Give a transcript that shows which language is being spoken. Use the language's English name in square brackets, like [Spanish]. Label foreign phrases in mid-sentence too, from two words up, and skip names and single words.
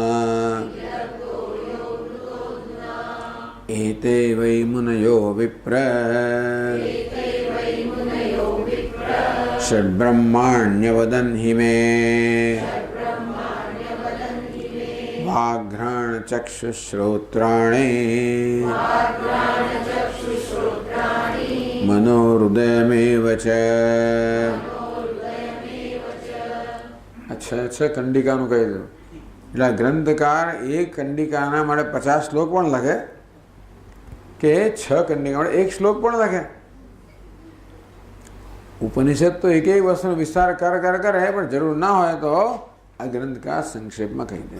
[Sanskrit] एते वै मुनयो विप्र षड्ब्रह्माण्यवदन् हि मे वाघ्राणचक्षुश्रोत्राणि मनोहृदयमेव च. [Gujarati] अच्छा કંડિકાનું કહી દઉં એટલે ગ્રંથકાર એક કંડિકાના માટે 50 શ્લોક પણ લખે કે 6 કંડિકા માટે 1 શ્લોક પણ લખે. ઉપનિષદ તો એક વસ્તુનો વિસ્તાર કરે પણ જરૂર ના હોય તો આ ગ્રંથકાર સંક્ષેપમાં કહી દે.